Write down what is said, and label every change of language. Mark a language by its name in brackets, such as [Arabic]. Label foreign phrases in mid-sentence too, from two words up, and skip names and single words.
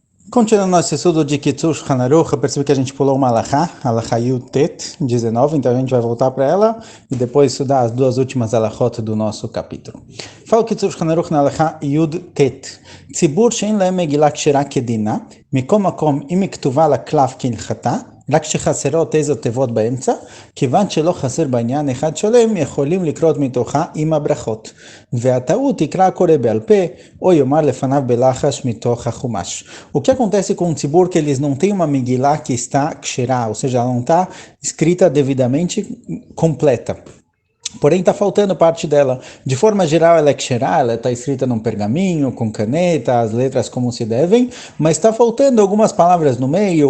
[Portuguese] Continuando nosso estudo de Kitzur Shulchan Aruch, eu percebi que a gente pulou uma [Hebrew] הלכה י״ט, [Portuguese] 19, então a gente vai voltar para ela e depois estudar as duas últimas Alachot do nosso capítulo. Fala Kitzur Shulchan Aruch na [Hebrew] הלכה י״ט. ציבור שאין להם מגילה כשרה כדינה, מכל מקום אם היא כתובה לקלף כהלכתה, רק שחסרות איזו תיבות באמצע, כיוון שלא חסר בעניין אחד שלם, יכולים לקרות מתוכה עם הברכות. והטעות יקרא הקורא בעל פה, ou יאמר לפניו בלחש מתוך החומש. [Portuguese] O que acontece com o tzibur que eles não têm uma Megillah que está ksherá, ou seja, ela não está escrita devidamente completa. Porém, está faltando parte dela. De forma geral, ela é ksherá, ela está escrita num pergaminho, com caneta, as letras como se devem, mas está faltando algumas palavras no meio.